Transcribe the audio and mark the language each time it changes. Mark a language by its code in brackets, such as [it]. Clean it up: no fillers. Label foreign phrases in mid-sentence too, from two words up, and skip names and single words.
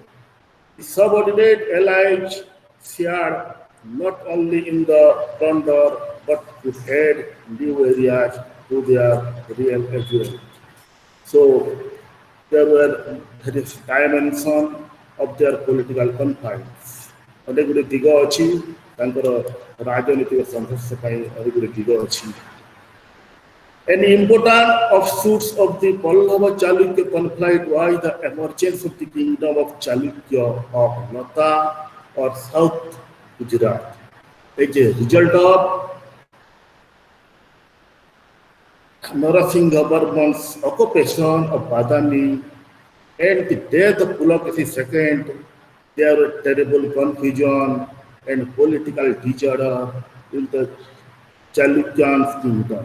[en] The subordinate allies shared not only in the plunder but could add new areas to their real agreement. So there were various dimensions of their political confines. [or] ଅନେକ ଗୁଡ଼ିଏ ଦିଗ ଅଛି ତାଙ୍କର ରାଜନୈତିକ ସଂଘର୍ଷ ପାଇଁ ଅନେକ ଗୁଡ଼ିଏ ଦିଗ ଅଛି. [en] An important offshoots of the Pallava Chalukya conflict was the emergence of the kingdom of Chalukya of Lata or South Gujarat. As a result of Narasimha Varman's occupation of Badami and the death of Pulakesi II, there was terrible confusion and political disorder in the Chalukyan kingdom.